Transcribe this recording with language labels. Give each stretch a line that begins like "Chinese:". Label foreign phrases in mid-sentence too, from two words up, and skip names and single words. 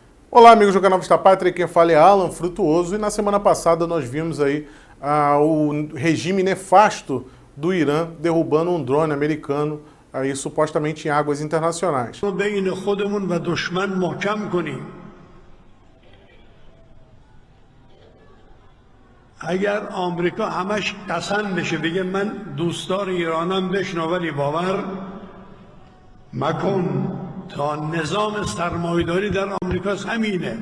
Portuguese: Olá, amigos do canal Vista Pátria, quem fala é Alan Frutuoso e na semana passada nós vimos aí o regime nefasto do Irã derrubando um drone americano aí supostamente em águas internacionais.
Persian: بین خودمون و دشمن محکم کنیم. اگر آمریکا همش قسم بشه بگه من دوستدار ایرانم بشنو ولی باور مکن تا نظام سرمایه‌داری در آمریکا همینه.